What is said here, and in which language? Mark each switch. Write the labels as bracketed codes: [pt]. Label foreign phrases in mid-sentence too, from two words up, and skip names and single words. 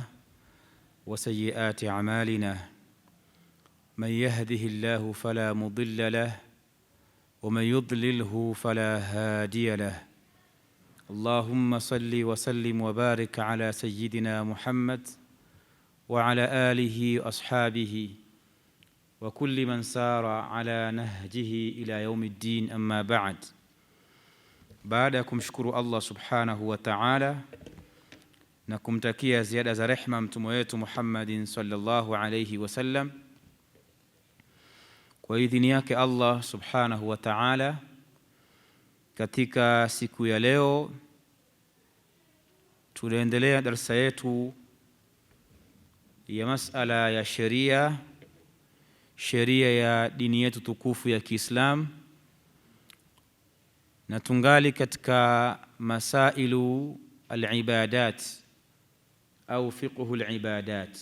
[ar] وسيئات أعمالنا من يهده الله فلا مضل له ومن يضلله فلا هادي له اللهم صل وسلم وبارك على سيدنا محمد وعلى آله وأصحابه وكل من سار على نهجه إلى يوم الدين أما بعد. [sw] Baada ya kumshukuru [ar] الله سبحانه وتعالى [sw] na kumtakia ziada za rehma mtume wetu Muhammadin [ar] صلى الله عليه وسلم, [sw] kwa idhini yake [ar] الله سبحانه وتعالى, [sw] katika siku ya leo tunaendelea darasa yetu ya masala ya sheria ya dini yetu tukufu ya Kiislamu, na tungali katika [ar] مسائل العبادات [sw] au [ar] فقه العبادات.